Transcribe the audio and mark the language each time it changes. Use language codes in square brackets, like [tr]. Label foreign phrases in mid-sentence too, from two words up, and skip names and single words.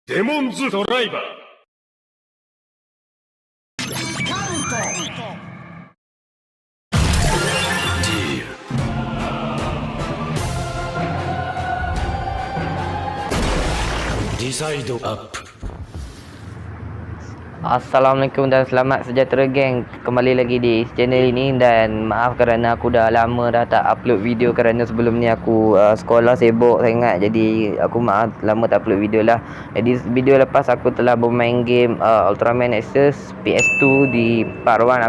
[ja] デモンズドライバー。ディサイドアップ。 [ms] Assalamualaikum dan selamat sejahtera geng. Kembali lagi di channel ini. Dan maaf kerana aku dah lama dah tak [en] upload video, [ms] kerana sebelum ni aku sekolah sibuk sangat. Jadi aku maaf lama tak [en] upload video [ms] lah. Jadi video lepas aku telah bermain game Ultraman Nexus PS2 di part 1.